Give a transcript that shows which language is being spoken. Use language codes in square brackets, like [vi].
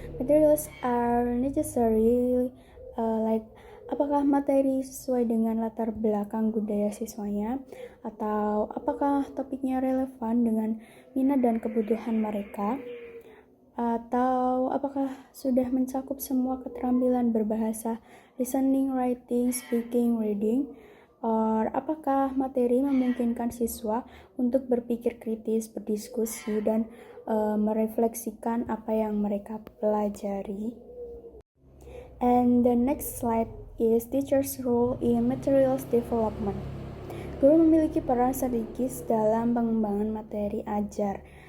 [en] Materials are necessary, like [id] apakah materi sesuai dengan latar belakang budaya siswanya, atau apakah topiknya relevan dengan minat dan kebutuhan mereka, atau apakah sudah mencakup semua keterampilan berbahasa, [en] listening, writing, speaking, reading, or [id] apakah materi memungkinkan siswa untuk berpikir kritis, berdiskusi, dan merefleksikan apa yang mereka pelajari. [en] And the next slide is teacher's role in materials development. [id] Guru memiliki peran strategis dalam pengembangan materi ajar.